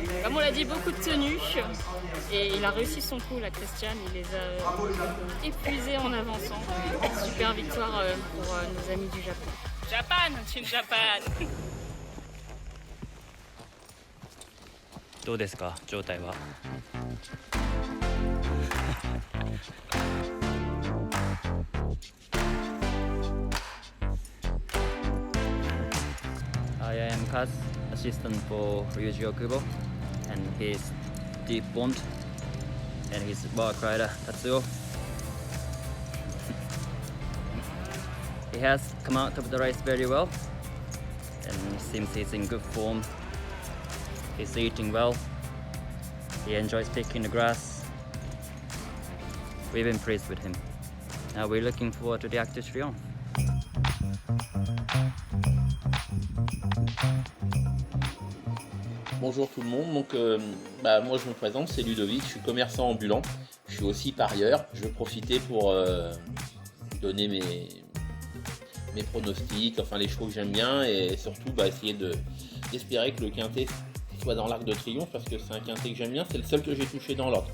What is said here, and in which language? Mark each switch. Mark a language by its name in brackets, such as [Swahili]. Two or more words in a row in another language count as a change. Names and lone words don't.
[French] Comme on l'a dit, beaucoup de tenues et il a réussi son coup, la Christian, il les a épuisés en avançant. Super victoire pour nos amis du Japon. [English] Japan, Team Japan. [Japanese] どうですか、状態は。 [English] I am Kaz, assistant for Ryuji Okubo, and he's Deep Bond, and he's bark rider Tatsuo. He has come out of the race very well, and he seems he's in good form. He's eating well. He enjoys picking the grass. We've been pleased with him. Now we're looking forward to the Arc de Triomphe. [French] Bonjour tout le monde, donc moi je me présente, c'est Ludovic, je suis commerçant ambulant, je suis aussi parieur, je vais profiter pour donner mes pronostics, enfin les chevaux que j'aime bien et surtout essayer d'espérer que le quintet soit dans l'Arc de Triomphe parce que c'est un quintet que j'aime bien, c'est le seul que j'ai touché dans l'ordre.